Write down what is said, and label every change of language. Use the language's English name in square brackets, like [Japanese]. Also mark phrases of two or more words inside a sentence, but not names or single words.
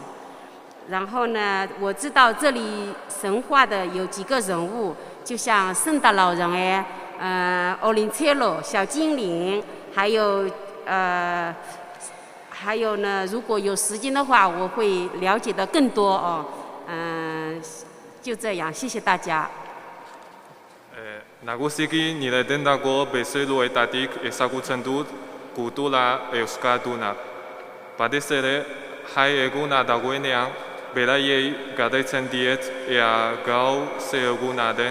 [Chinese] 然后呢，我知道这里神话的有几个人物。就像圣诞老人欧林切罗、小精灵，还有呢，如果有时间的话，我会了解的更多哦。就这样，谢谢大家。 [Basque] Nagusiki nire dendako bezeroetatik ezagutzen dut kultura euskalduna. Batez ere, jai eguna dagoenean, beraiei galdetzen diet ea gau ze eguna den.